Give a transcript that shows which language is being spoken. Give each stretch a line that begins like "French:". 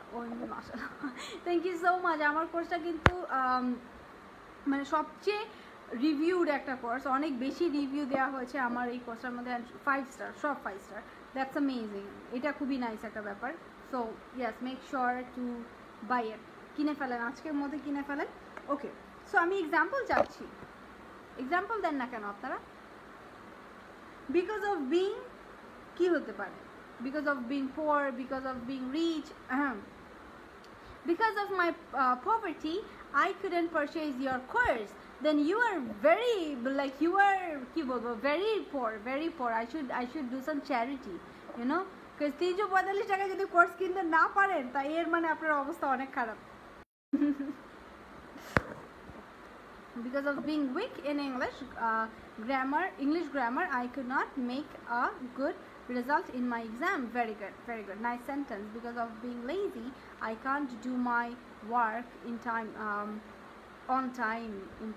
Bangla: ওই মাশাআল্লাহ, thank you so much. আমার কোর্সটা কিন্তু মানে সবচেয়ে রিভিউড একটা কোর্স, অনেক বেশি রিভিউ দেওয়া হয়েছে আমার এই কোর্সটার মধ্যে, 5 স্টার, সব 5 স্টার।
English: that's amazing,
Bangla: এটা খুবই নাইস একটা ব্যাপার।
English: so yes, make sure to buy it,
Bangla: কিনে ফেলেন, আজকের মধ্যে কিনে ফেলেন। ওকে, সো আমি এক্সাম্পল চাচ্ছি, এক্সাম্পল দেন না কেন আপনারা? বিকজ অফ বিং কি হতে পারে?
English: Because of being poor, because of being rich, because of my poverty I couldn't purchase your course, then you are very, like you are ki bolbo, very poor. I should do some charity, you know, because
Bangla: 345 টাকা যদি course কিনতে না পারেন তাই এর মানে আপনার অবস্থা অনেক খারাপ।
English: Because of being weak in English grammar, I could not make a good result in my exam. Very good, nice sentence. Because of being lazy, I can't do my work in time, on time.